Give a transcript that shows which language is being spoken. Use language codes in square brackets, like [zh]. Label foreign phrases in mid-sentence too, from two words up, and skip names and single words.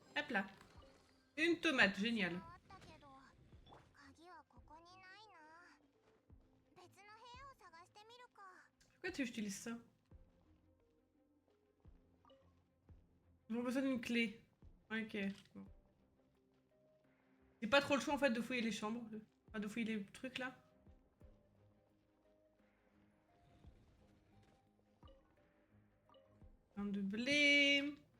[fr] là. Une tomate, génial. [ja] あったけど鍵はここにないな。別の部屋を探してみるか。 [fr] Pourquoi tu utilises ça? Ils ont besoin d'une clé. Ok. Bon. J'ai pas trop le choix en fait de fouiller les chambres. Enfin, de fouiller les trucs là. Un de blé.